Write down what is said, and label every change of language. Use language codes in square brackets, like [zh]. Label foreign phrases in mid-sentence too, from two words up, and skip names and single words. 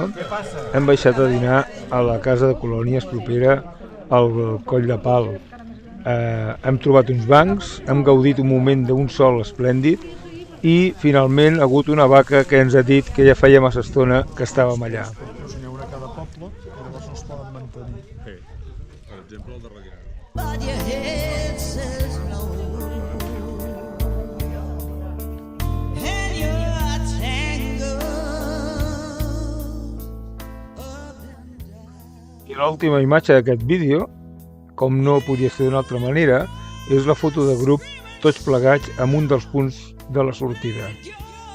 [ca] hem baixat a dinar a la casa de colònies propera al Coll de Pal. Hem trobat uns bancs, hem gaudit un moment d'un sol esplèndid i finalment ha hagut una vaca que ens ha dit que ja feia massa estona que estàvem allà. muscle i llavors no es poden mantenir. Per exemple, el de darrere. [en] But your head says no, and you're tangled up and down. [ca] I l'última imatge d'aquest vídeo, com no podia ser d'una altra manera, és la foto de grup tots plegats en un dels punts de la sortida.